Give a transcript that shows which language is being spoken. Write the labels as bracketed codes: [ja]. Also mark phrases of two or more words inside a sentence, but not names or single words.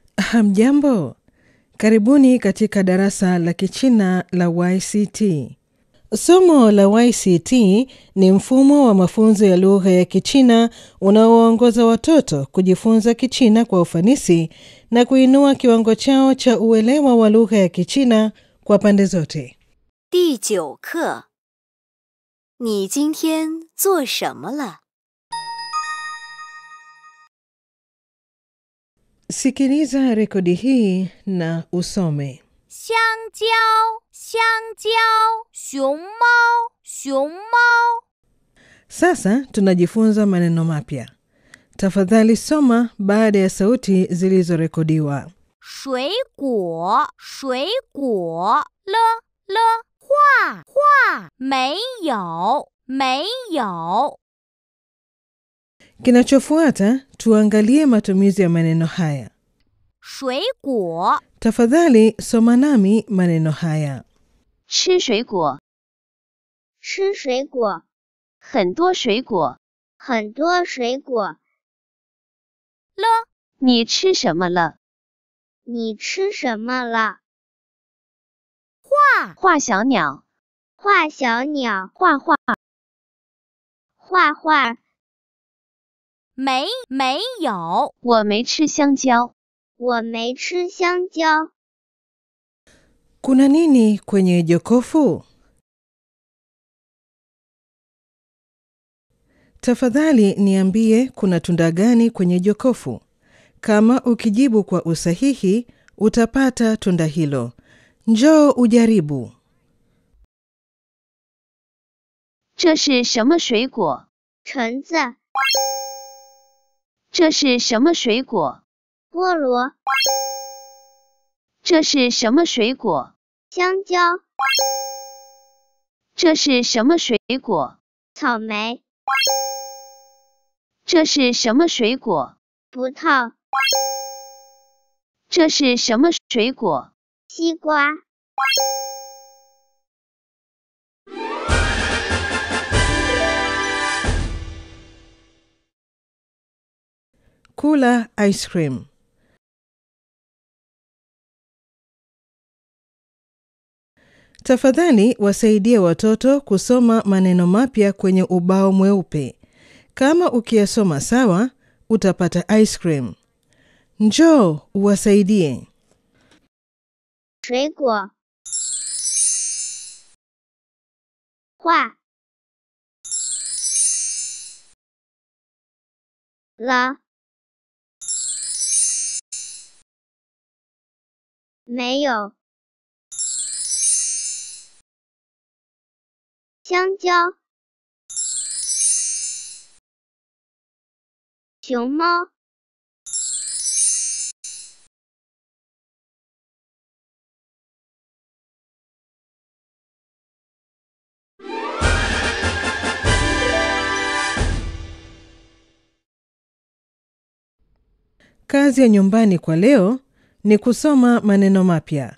[sw] Hamjambo, karibuni katika darasa la Kichina la YCT. Somo la YCT ni mfumo wa mafunzo ya lugha ya Kichina unaowaongoza watoto kujifunza Kichina kwa ufanisi na kuinua kiwango chao cha uelewa wa lugha ya Kichina kwa pande zote. [zh] 第9课，你今天做什么了？ [sw] Sikiliza rekodi hii na usome. [zh] 香蕉，香蕉，熊猫，熊猫。 [sw] Sasa tunajifunza maneno mapya. Tafadhali soma baada ya sauti zilizorekodiwa. [zh] 水果，水果，画，画，没有，没有。 [sw] Kinachofuata tuangalie matumizi ya maneno haya. [zh] 水果， [sw] Tafadhali soma nami maneno haya. [zh] 吃水果，吃水果，很多水果。很多水果。你吃什么了？你吃什么了？画小鸟，画小鸟，画画。画画。没有。我没吃香蕉。我没吃香蕉。 [sw] Kuna nini kwenye jokofu? Tafadhali niambie kuna tunda gani kwenye jokofu. Kama ukijibu kwa usahihi, utapata tunda hilo. Njoo ujaribu. [zh] 这是什么水果？橙子，这是什么水果？菠萝，这是什么水果？香蕉，这是什么水果？草莓，这是什么水果？葡萄，这是什么水果？西瓜。 [sw] Kula [en] ice cream. [sw] Tafadhali wasaidie watoto kusoma maneno mapya kwenye ubao mweupe. Kama ukiyasoma sawa, utapata [en] ice cream. [sw] Njoo uwasaidie. [zh] 水果，画了，没有，香蕉，熊猫， [sw] Kazi ya nyumbani kwa leo ni kusoma maneno mapya.